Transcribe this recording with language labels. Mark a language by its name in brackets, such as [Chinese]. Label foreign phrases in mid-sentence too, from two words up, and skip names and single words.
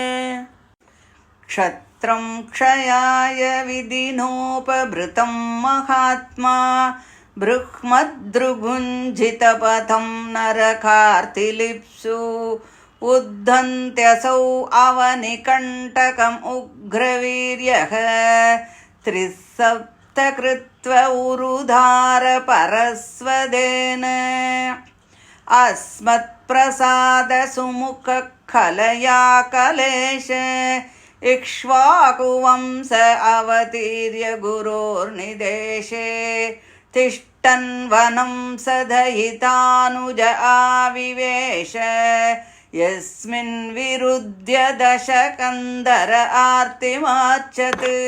[Sanskrit] ക്ഷത്രം ക്ഷയായ വിധിനോപഭൃതം മഹാത്മാ ബൃഹ്മദ്രുഗുഞ്ജിതപഥം നരകാർത്തിലിപ്സു ഉദ്ധന്ത്യസൗ അവനികണ്ഠകം ഉഗ്രവീര്യഃ ത്രിസപ്തകൃത്വ ഉരുധാര പരസ്വദേന അസ്മത്പ്രസാദ സുമുഖ കലയാ കലേശ इक्ष्वाकुवंश अवतीर्य गुरोर्निदेशे तिष्ठन् वनं स दयितानुज आविवेश यस्मिन् विरुध्य दशकन्धर आर्तिमार्चत्